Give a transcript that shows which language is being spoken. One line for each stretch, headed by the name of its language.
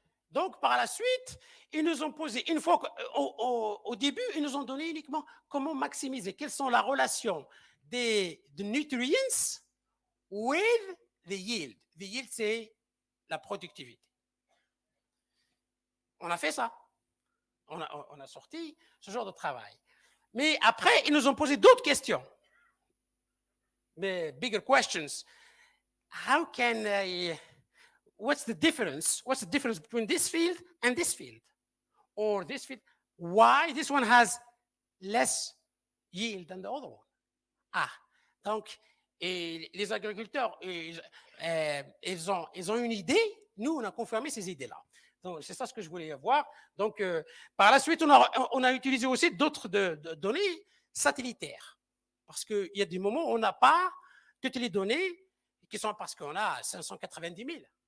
French: Donc, par la suite, ils nous ont posé, une fois au début, ils nous ont donné uniquement comment maximiser, quelles sont la relation des nutrients
English: with the yield.
French: The yield, c'est la productivité. On a fait ça. On a sorti ce genre de travail. Mais après, ils nous ont posé d'autres questions.
English: The bigger questions. How can what's the difference? What's the difference between this field and this field? Or this field? Why this one has less yield than the other one?
French: Ah, donc, et les agriculteurs, ils ont une idée. Nous, on a confirmé ces idées-là. Donc, c'est ça ce que je voulais voir. Donc, par la suite, on a utilisé aussi d'autres données satellitaires. Parce qu'il y a des moments où on n'a pas toutes les données qui sont parce qu'on a 590 000.